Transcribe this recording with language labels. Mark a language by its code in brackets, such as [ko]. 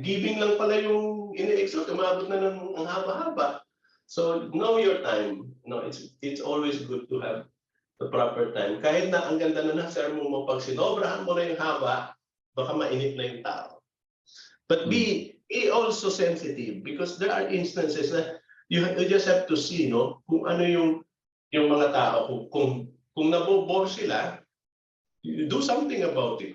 [tl] Giving lang pala yung ini-exhort, umabot na ng ang haba-haba. [en] So know your time. No, it's always good to have the proper time. [tl] Kahit na ang ganda na ng sermon mo, pag sinobrahan mo na yung haba, baka mainit na yung tao. [en] But be also sensitive because there are instances na you just have to see, no, [tl] kung ano yung mga tao, kung nabobore sila, [en] you do something about it.